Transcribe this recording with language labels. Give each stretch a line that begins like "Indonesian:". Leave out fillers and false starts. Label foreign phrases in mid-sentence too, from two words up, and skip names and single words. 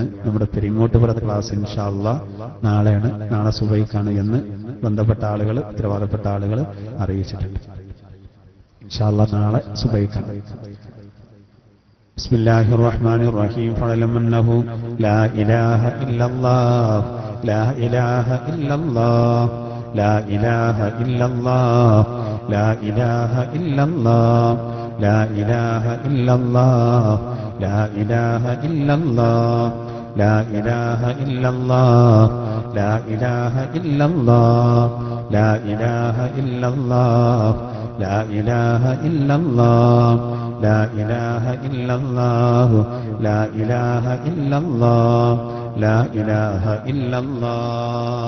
Malayalam: നമ്മുടെ പെരിങ്ങോട്ടുപുറത്തെ ക്ലാസ്
Arabic: إن شاء الله
Malayalam: നാളെയാണ്, നാളെ സുബഹിക്കാണ് എന്ന് ബന്ധപ്പെട്ട ആളുകൾ, ഉത്തരവാദപ്പെട്ട ആളുകൾ അറിയിച്ചിട്ടുണ്ട്.
Arabic: إن شاء الله
Malayalam: നാളെ സുബഹിക്കാണ്.
Arabic: بسم الله الرحمن الرحيم. فاعلم أنه لا إله إلا الله، لا إله إلا الله, لا إله إلا الله، لا إله إلا الله، لا إله إلا الله، لا إله إلا الله، لا إله إلا الله، لا إله إلا الله، لا إله إلا الله، لا إله إلا الله، لا إله إلا الله، لا إله إلا الله، لا إله إلا الله.